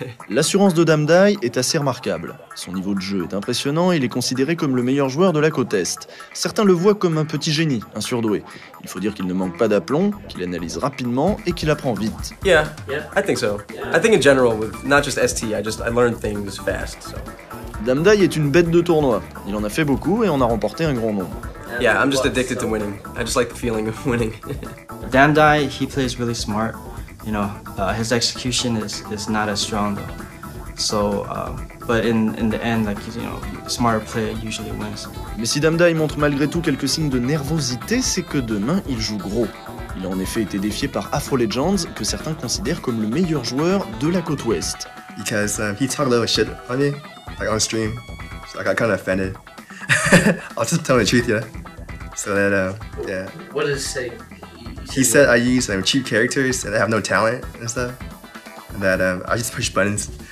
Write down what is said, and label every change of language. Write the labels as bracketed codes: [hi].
[fr] L'assurance de Damdai est assez remarquable. Son niveau de jeu est impressionnant et il est considéré comme le meilleur joueur de la côte Est. Certains le voient comme un petit génie, un surdoué. Il faut dire qu'il ne manque pas d'aplomb, qu'il analyse rapidement et qu'il apprend vite. [en] Yeah, I think so. I think in general, with not just ST, I learn things fast, so. [fr] Damdai est une bête de tournoi. Il en a fait beaucoup et en a remporté un grand nombre. [en] Yeah, I'm just addicted to winning. I just like the feeling of winning. Damdai, he plays really smart. You know, his execution is not as strong though. So, but in the end, like, you know, smarter player usually wins. [fr] Mais si Damdai montre malgré tout quelques signes de nervosité, c'est que demain il joue gros. Il a en effet été défié par Afro Legends, que certains considèrent comme le meilleur joueur de la côte ouest. [en] Because he talked a little shit on me, like on stream, so I got kind of offended. I'll just tell the truth, yeah. So that, yeah. What did he say? He said I use cheap characters and I have no talent and stuff, and that I just push buttons.